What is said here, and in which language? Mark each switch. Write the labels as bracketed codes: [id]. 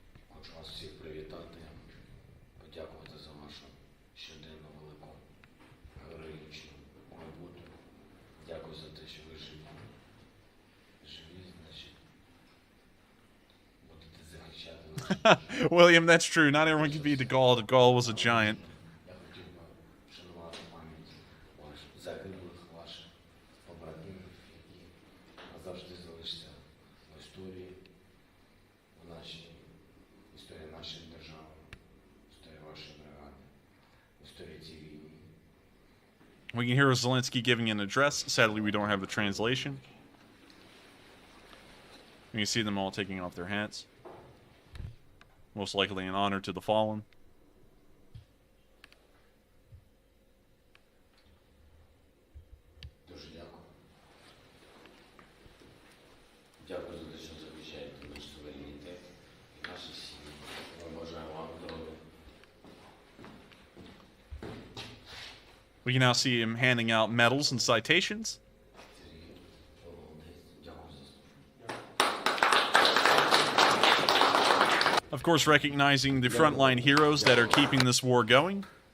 [uk] Хочу вас всіх привітати, подякувати за вашу щоденну велику героїчну роботу. Дякую за те, що ви живі. Живі, значить, будете захищати [en] William, that's true. Not everyone can be the Gaul. The Gaul was a giant. [uk] Я хотів би вшанувати пам'ять ваших загиблих, ваших побратимів, які назавжди залишаться в історії, в нашій історії нашої держави, в історії вашої бригади, в історії цієї війни. [en] We can hear Zelensky giving an address. Sadly, we don't have the translation. You can see them all taking off their hats. Most likely an honor to the fallen. [uk] Дуже дякую. Дякую за те, що захищаєте наш суверенітет і наші сім'ї. Ми бажаємо вам здоров'я. [en] We can now see him handing out medals and citations. Of course, recognizing the frontline heroes that are keeping this war going.